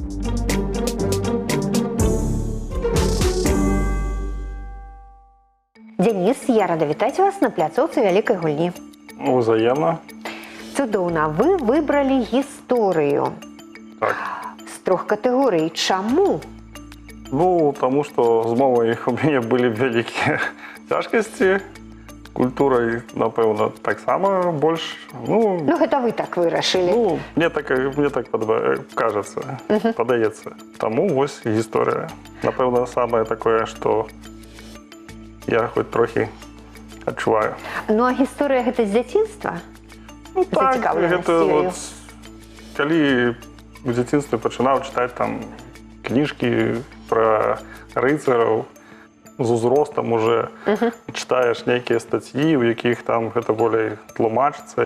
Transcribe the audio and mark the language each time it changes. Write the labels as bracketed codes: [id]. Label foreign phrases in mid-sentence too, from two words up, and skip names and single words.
[be] Денис, я рада вітаць вас на пляцоўцы вялікай гульні. Узаемно. Цудоўна, вы выбралі гісторыю. Так. З 3 катэгорый. Чаму? Ну, [ru] тому что з мовой у меня были великие тяжкости. З культурой, напевно, так само больше. [be] Ну, гэта вы так вырашылі. Ну, [ru] мне так кажется, [uk] подається. Тому ось історія. Напевно, саме таке, що я хоч трохи відчуваю. [be] Ну, а гісторыя гэта з дзяцінства? Ну так, Зацікавленасць гэта ёю. от, калі в дзяцінстве пачынаў читати там кніжкі про рыцараў, з узростам уже читаєш нейкія статьі, у яких там гэта болей тлумачыцца.